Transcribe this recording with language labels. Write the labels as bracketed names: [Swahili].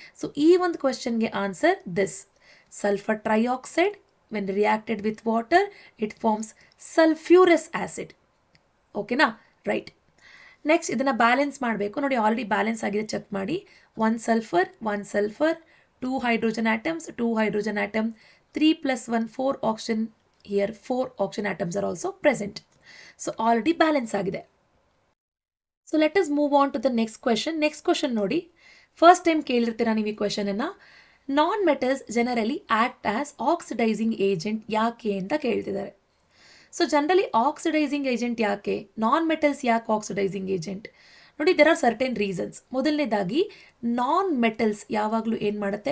[Kannada] So ಈ ಒಂದು ಕ್ವೆಶ್ಚನ್ಗೆ [English] Answer this: sulphur trioxide when reacted with water it forms sulphurous acid. [Kannada] ಓಕೆನಾ? Right. Next ಇದನ್ನು balance ಮಾಡಬೇಕು. ನೋಡಿ, ಆಲ್ರೆಡಿ ಬ್ಯಾಲೆನ್ಸ್ ಆಗಿದೆ, ಚೆಕ್ ಮಾಡಿ. 1 sulphur 1 sulphur, 2 hydrogen atoms 2 hydrogen atom, 3 + 1 4 oxygen. [English] Here 4 oxygen atoms are also present. So already balance ಆಗಿದೆ. So let us move on to the next question. [Kannada] Next question ನೋಡಿ, first time ಕೇಳಿರ್ತೀರಾ ನೀವು ಈ ಕ್ವೆಶನನ್ನು. [English] non metals generally act as oxidizing agent [Kannada] ಯಾಕೆ ಅಂತ ಕೇಳ್ತಿದ್ದಾರೆ. So generally oxidising agent ಯಾಕೆ? Non metals ಯಾಕೆ oxidising agent? ನೋಡಿ, [English] There are certain reasons. [Kannada] ಮೊದಲನೇದಾಗಿ, ನಾನ್ ಮೆಟಲ್ಸ್ ಯಾವಾಗಲೂ ಏನು ಮಾಡುತ್ತೆ?